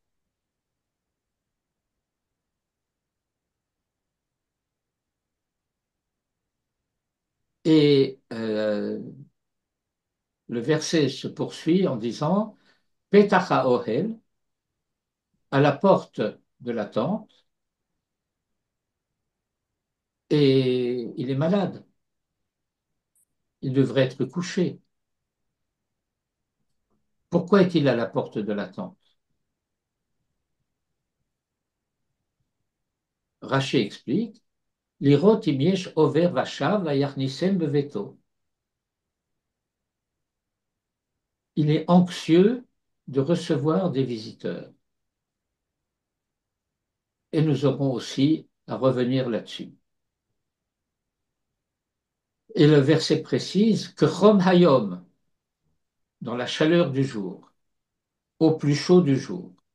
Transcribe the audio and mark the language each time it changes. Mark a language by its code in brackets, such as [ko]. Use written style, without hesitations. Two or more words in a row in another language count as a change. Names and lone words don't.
[fr] Et le verset se poursuit en disant [he] פתח האהל, [fr] à la porte de la tente, et il est malade. Il devrait être couché. Pourquoi est-il à la porte de la tente? Raché explique [he] לראות אם יש עובר ושב ויכניסם בביתו. [fr] Il est anxieux de recevoir des visiteurs. Et nous aurons aussi à revenir là-dessus. Et le verset précise que [he] חום היום, [fr] dans la chaleur du jour, au plus chaud du jour.